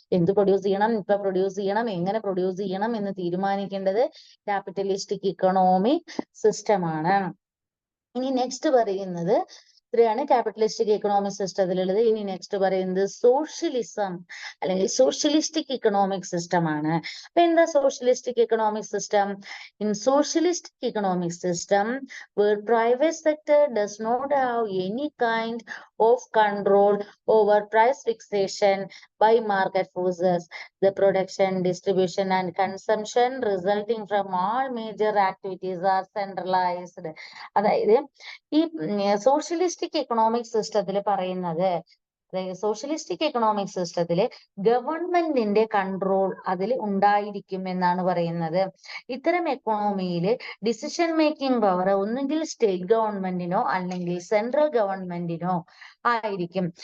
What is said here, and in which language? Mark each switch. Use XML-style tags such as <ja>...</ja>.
<ml>എന്ത് പ്രൊഡ്യൂസ് ചെയ്യണം, ഇപ്പൊ പ്രൊഡ്യൂസ് ചെയ്യണം, എങ്ങനെ പ്രൊഡ്യൂസ് ചെയ്യണം എന്ന് തീരുമാനിക്കേണ്ടത് ക്യാപിറ്റലിസ്റ്റിക് ഇക്കണോമിക് സിസ്റ്റം ആണ്. ഇനി നെക്സ്റ്റ് പറയുന്നത് ഇത്രയാണ് ക്യാപിറ്റലിസ്റ്റിക് എക്കണോമിക് സിസ്റ്റത്തിലുള്ളത്. ഇനി നെക്സ്റ്റ് പറയുന്നത് സോഷ്യലിസം അല്ലെങ്കിൽ സോഷ്യലിസ്റ്റിക് ഇക്കണോമിക് സിസ്റ്റം ആണ്. അപ്പൊ എന്താ socialistic economic system?</ml> <en>In socialistic economic system where private sector does not have any kind of control over price fixation by market forces, the production, distribution and consumption resulting from all major activities are centralized.</en> <ml>അതായത് ഈ socialistic economic സിസ്റ്റത്തിൽ പറയുന്നത്, socialistic economic സിസ്റ്റത്തില് ഗവൺമെന്റിന്റെ control അതിൽ ഉണ്ടായിരിക്കും എന്നാണ് പറയുന്നത്. ഇത്തരം എക്കണോമിയില് ഡിസിഷൻ മേക്കിംഗ് പവർ ഒന്നുകിൽ സ്റ്റേറ്റ് ഗവൺമെന്റിനോ അല്ലെങ്കിൽ സെൻട്രൽ ഗവൺമെന്റിനോ ആയിരിക്കും.</ml>